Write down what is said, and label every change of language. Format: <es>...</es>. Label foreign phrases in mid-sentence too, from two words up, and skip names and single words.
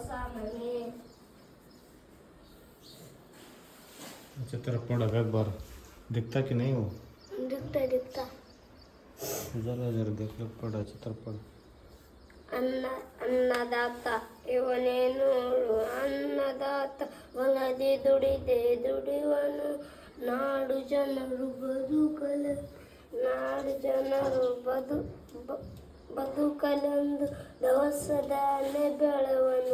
<kn>ಮನೆ.</kn> <hi>चित्रपट एक बार दिखता कि नहीं वो? दिखता जरा देख पड़ा चित्रपट.</hi> <kn>ಅನ್ನದಾತ ಇವನೇ ನೋಡು ಅನ್ನದಾತ ಒಲದಿ ದುಡಿದೆ ದುಡಿವನು ನಾಡು ಜನರು ಬದುಕಲೆಂದು ದವಸದಾನೆ ಬೆಳವನು</kn>